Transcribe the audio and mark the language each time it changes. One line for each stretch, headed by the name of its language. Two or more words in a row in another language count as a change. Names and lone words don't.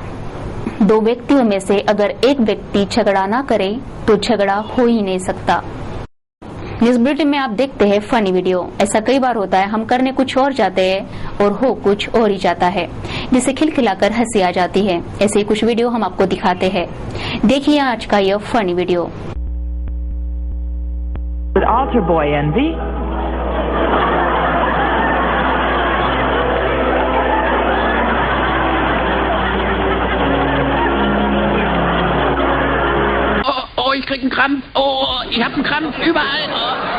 Hindi: दो व्यक्तियों में से अगर एक व्यक्ति झगड़ा न करे तो झगड़ा हो ही नहीं सकता। न्यूज बुलेटिन में आप देखते हैं फनी वीडियो। ऐसा कई बार होता है, हम करने कुछ और जाते हैं और हो कुछ और ही जाता है, जिससे खिलखिलाकर हंसी आ जाती है। ऐसे ही कुछ वीडियो हम आपको दिखाते हैं। देखिए आज का यह फनी वीडियो।
English: Altar boy envy.
German: Oh, ich krieg einen Krampf. Oh, ich hab einen Krampf überall. Oh.